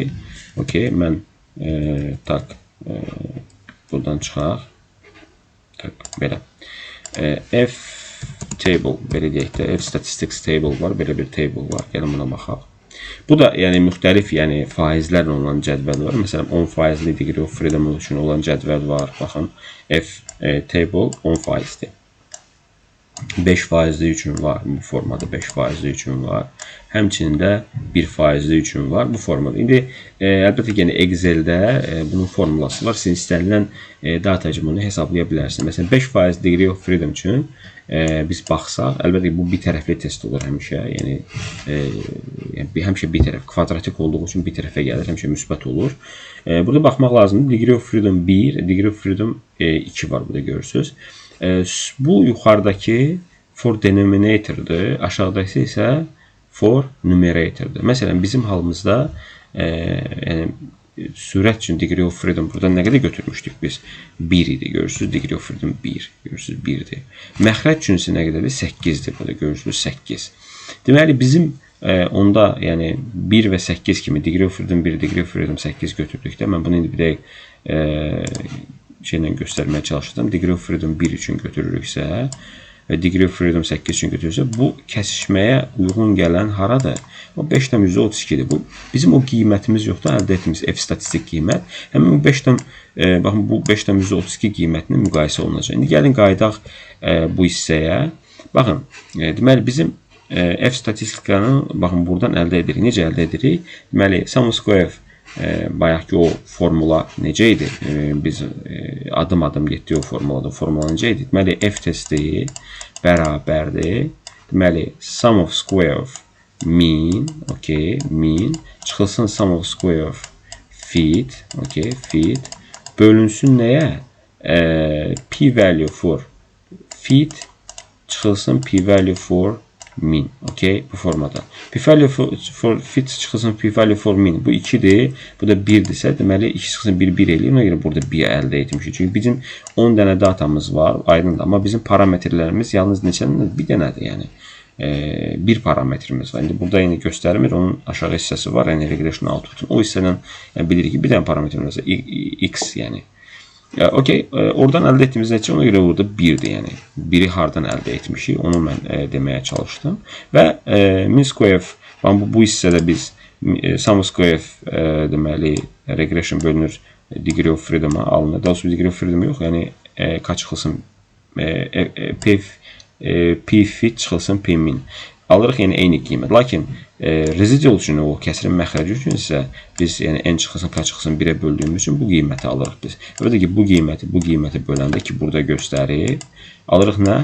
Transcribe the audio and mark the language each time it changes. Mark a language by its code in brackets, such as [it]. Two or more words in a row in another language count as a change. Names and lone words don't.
[az] Okay, mən tak buradan çıxaq. Tak belə. [en] F table [az] belə deyək də, [en] F statistics table [az] var, belə bir table var. Gəlin buna baxaq. Bu da yəni müxtəlif yəni faizlərlə olan cədvəl var. Məsələn 10% [en] degree of freedom [az] üçün olan cədvəl var. Baxın, [en] F table [az] 10%dir. 5% üçün var bu formada, 5% üçün var. Həmçinin də 1% üçün var bu formada. İndi əlbəttə ki, yəni Excel-də bunun formulası var. Siz istənilən data cümləni hesablaya bilərsiniz. Məsələn 5% [en] degree of freedom [az] üçün biz baxsaq, əlbəttə ki, bu bir tərəfli test olur həmişə. Yəni həmişə bir tərəf, kvadratik olduğu üçün bir tərəfə gəlir, həmişə müsbət olur. Burada baxmaq lazımdır. [en] Degree of freedom [az] 1, [en] degree of freedom [az] 2 var burada görürsünüz. Bu yuxarıdakı [en] for denominator'dır, [az] aşağıdakı isə [en] for numerator'dır. [az] Məsələn, bizim halımızda yəni sürət üçün [en] degree of freedom [az] burada nə qədər götürmüşdük biz? 1 idi, görürsünüz, [en] degree of freedom 1, [az] görürsünüz, 1'dir. Məxrəc üçün isə nə qədərdir? 8'dir, burada görürsünüz, 8. Deməli, bizim onda yəni 1 və 8 kimi [en] degree of freedom [az] 1, [en] degree of freedom [az] 8 götürdükdə, mən bunu indi bir dəqiq şeylə göstərməyə çalışdım. [en] Degree of freedom [az] 1 üçün götürürüksə və [en] degree of freedom [az] 8 üçün götürürsə, bu kəsişməyə uyğun gələn haradır? O 5,32'dir. Bu bizim o qiymətimiz yoxdur, əldə etdiyimiz F statistik qiymət. Həmin baxın bu 5,32 qiymətinin müqayisə olunacaq. İndi gəlin qayıdaq bu hissəyə. Baxın, deməli bizim F statistikanı baxın buradan əldə edirik. Necə əldə edirik? Deməli [en] sum of square [az] bayaqki o formula necə idi? Biz adım-adım getdik o formulada. Formula necə idi? Deməli, F testi bərabərdir. Deməli, [en] sum of square of mean, okay, mean, çıxılsın sum of square of fit, okay, fit, [az] bölünsün nəyə? [en] P-value for fit, çıxılsın P-value for mean, [az] okay, bu formada. [en] P-value for fit çıxılsın P-value for mean. [az] Bu 2'dir, bu da 1'dirsə, deməli 2 çıxılsın 1, 1 eləyir. Ona görə burada 1 əldə etmişik. Çünki bizim 10 dənə datamız var, aydındır. Amma bizim parametrlərimiz yalnız neçədir? Bir dənədir, yəni. Bir parametrimiz var. İndi burada yine göstərmir, onun aşağı hissəsi var, yəni [en] regression output'un. [az] O hissədən yəni bilirik ki, bir dənə parametrimiz var, x, yəni. Okay, oradan əldə etdiyimiz nəticə ona görə burada 1'dir, yəni. 1'i hardan əldə etmişik, onu mən deməyə çalışdım. [en] Və mean square of, [az] bu hissədə biz [en] sum of square of [az] deməli regression bölünür [en] degree of freedom'a [az] alınır. Daha sonra [en] degree of freedom [az] yox, yəni qaçıqılsın P fit çıxılsın P min. Alırıq yəni eyni qiymət. Lakin residual üçün o kəsirin məxrəci üçün isə biz yəni n çıxılsın, k çıxılsın 1'ə böldüyümüz üçün bu qiyməti alırıq biz. Və də ki bu qiyməti böləndə ki burada göstərir, alırıq nə?